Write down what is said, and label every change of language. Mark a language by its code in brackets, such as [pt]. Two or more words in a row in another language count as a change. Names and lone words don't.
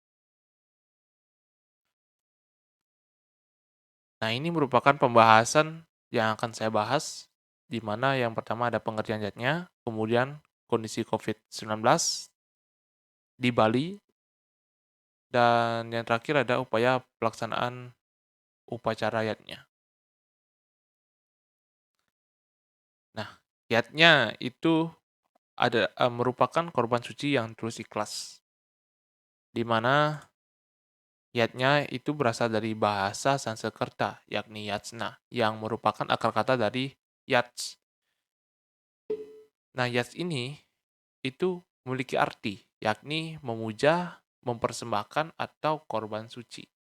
[id] Nah, ini merupakan pembahasan yang akan saya bahas, di mana yang pertama ada pengertian yatnya, kemudian kondisi COVID-19 di Bali, dan yang terakhir ada upaya pelaksanaan upacara yatnya. Nah, yatnya itu merupakan korban suci yang tulus ikhlas, di mana yatnya itu berasal dari bahasa Sanskerta, yakni yatsna, yang merupakan akar kata dari yats. Nah, yats ini itu memiliki arti, yakni memuja, mempersembahkan, atau korban suci.